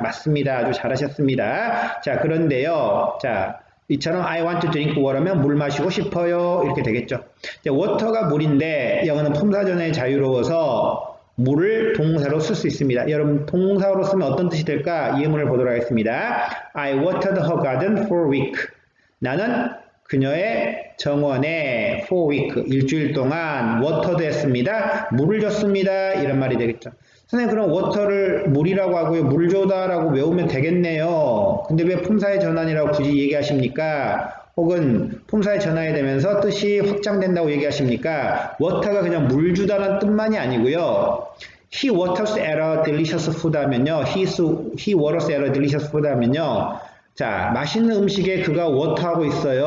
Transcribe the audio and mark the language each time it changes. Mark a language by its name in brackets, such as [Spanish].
[Korean] 맞습니다. 아주 잘하셨습니다. 자, 그런데요. 자, 이처럼 [English] I want to drink water [Korean] 면 물 마시고 싶어요. 이렇게 되겠죠. 자, 워터가 물인데 영어는 품사 전환이 자유로워서 물을 동사로 쓸 수 있습니다. 여러분 동사로 쓰면 어떤 뜻이 될까? 예문을 보도록 하겠습니다. [English] I watered her garden for a week. [Korean] 나는 그녀의 정원에 [English] for a week, [Korean] 일주일 동안 watered 했습니다. 물을 줬습니다. 이런 말이 되겠죠. 선생님 그럼 water를 물이라고 하고요. 물 줘다라고 외우면 되겠네요. 근데 왜 품사의 전환이라고 굳이 얘기하십니까? 혹은 품사의 전환이 되면서 뜻이 확장된다고 얘기하십니까? water가 그냥 물 주다라는 뜻만이 아니고요. [English] He waters at a delicious food [Korean] 하면요. [English] He waters at a delicious food 하면요. [Korean] 자, 맛있는 음식에 그가 워터하고 있어요.